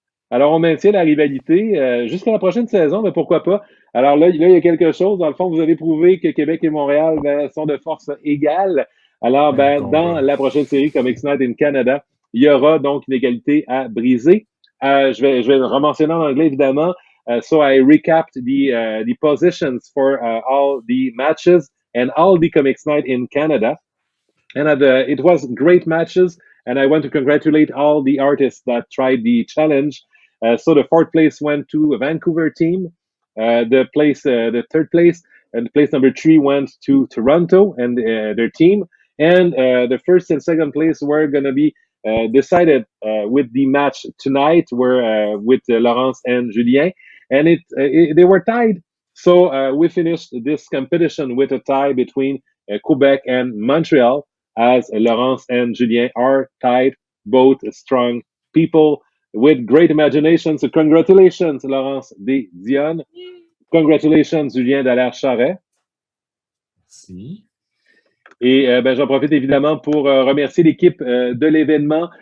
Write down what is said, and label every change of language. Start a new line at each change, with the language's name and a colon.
French: Alors, on maintient la rivalité jusqu'à la prochaine saison, mais pourquoi pas? Alors là, il y a quelque chose. Dans le fond, vous avez prouvé que Québec et Montréal sont de force égale. Alors, dans la prochaine série Comics Night in Canada, il y aura donc une égalité à briser. Je vais rementionner en anglais, évidemment.
English: So I recapped the positions for all the matches and all the Comics Night in Canada. And it was great matches. And I want to congratulate all the artists that tried the challenge. So the 4th place went to a Vancouver team. The 3rd place, and place number 3 went to Toronto and their team. And the 1st and 2nd place were going to be decided with the match tonight, with Laurence and Julien. And they were tied. So we finished this competition with a tie between Quebec and Montreal, as Laurence and Julien are tied, both strong people with great imagination. So congratulations, Laurence Desdionnes. Congratulations, Julien Dallaire-Charret.
French: Merci. Et ben, j'en profite évidemment pour remercier l'équipe de l'événement.